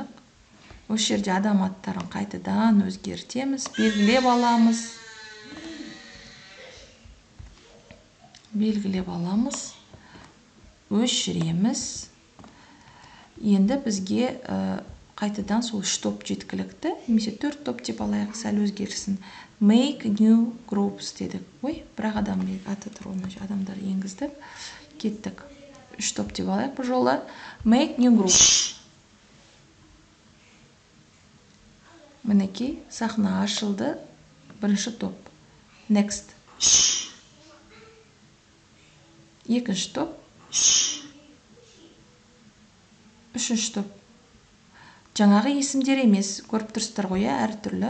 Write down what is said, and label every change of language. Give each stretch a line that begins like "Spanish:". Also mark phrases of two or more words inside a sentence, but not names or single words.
Kazakh: Осы жерде адам аттарын қайтадан өзгертеміз, белгілеп аламыз. Өшіреміз. Енді бізге қайтадан сол 3 топ жеткілікті. Немесе 4 топ деп алайық, сәл өзгерсін.
English: Make new groups дедік.
Kazakh: Бірақ адам аты тұр, адамдар енгіздік. Кеттік. 3 топ деп алайық бұл жолы.
English: Make new groups.
Kazakh: Мінекей сахна ашылды. Бірінші топ. Next. Екінші топ. Үшінші топ. Жаңағы есімдер емес, көріп тұрсыздар ғой, әртүрлі.